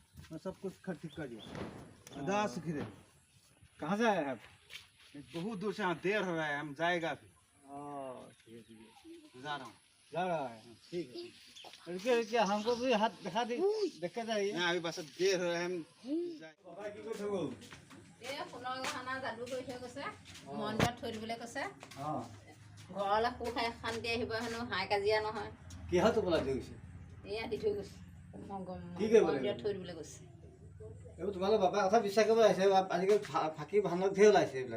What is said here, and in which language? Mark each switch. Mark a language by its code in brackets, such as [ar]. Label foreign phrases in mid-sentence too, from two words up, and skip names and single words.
[hi] मैं सब कुछ ठीक कर दिया। खुदा से खिरे। कहाँ से आए हैं आप? बहुत दूर से, यहाँ देर हो रहा है, हम जाएगा फिर। ठीक है, जा रहा हूँ। जा रहा है, ठीक है। रुकिए रुकिए, हमको भी हाथ दिखा दी, देख के जाइए। यहाँ अभी बस देर हो रहा है, हम [as] এই সোণৰ গহনা যাদু কৰি থৈ গৈছে, মন্দিৰত থৈ দিবলৈ কৈছে। [hi] हाँ, [as] ঘৰলৈ সুখ শান্তি আহিব হেনো, হাই কাজিয়া নহয়। কিহত টোপোলা দি গৈছে? এয়া দি থৈ গৈছে, কি কৰিব লাগিব? মন্দিৰত থৈ দিবলৈ কৈছে। এইবোৰ তোমালোকৰ বাপাৰ কথা বিশ্বাস কৰিব আহিছে। আজিকালি ফাঁকি ভানক ধেৰ ওলাইছে এইবিলাক।